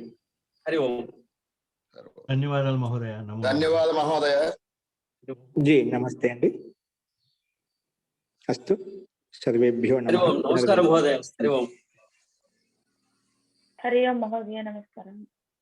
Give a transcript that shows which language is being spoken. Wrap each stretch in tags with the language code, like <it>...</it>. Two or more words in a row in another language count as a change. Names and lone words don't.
<sa>हरि ओम।</sa> <te>ధన్యవాదాలు మహోదయ. ధన్యవాదాలు మహోదయ.</te> <sa>जी नमस्ते अंडी। अस्तु सर्वेभ्यो हरि नमः ओम, नमस्कार महोदय, हरि ओम। हरि ओम महोदय, नमस्कारः।</sa>